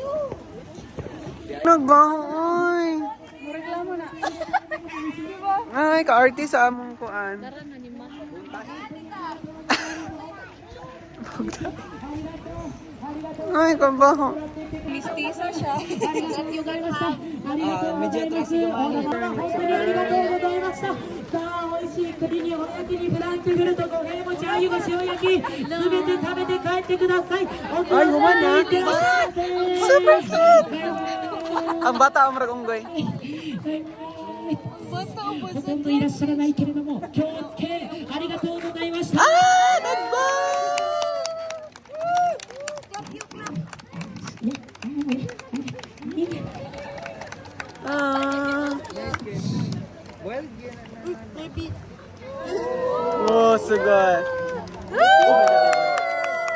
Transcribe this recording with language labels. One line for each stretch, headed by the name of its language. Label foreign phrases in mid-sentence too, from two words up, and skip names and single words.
Cebuano: Nagbahoy. Reklamo na. Ay, ka-artist sa among kuan.
Filipino: Tara na ni Ma.
Cebuano: Ay, kabaho. Mistisa siya.
English: That you can have.
Filipino: Medyo atras yung
Japanese: さあ美味しい栗におやきにフランクフルト五平餅あゆが塩焼きすべて食べて帰ってくださいお
Cebuano: ay, human na.
Japanese: いってらっしゃいませ
English: Super cute!
Cebuano: Ang bata ang marag unggoy.
Japanese: ほとんどいらっしゃらないけれども今日お付けありがとうございました
Cebuano: Ah, nagba! Ah.
English: well,
Cebuano: Oh, sugod.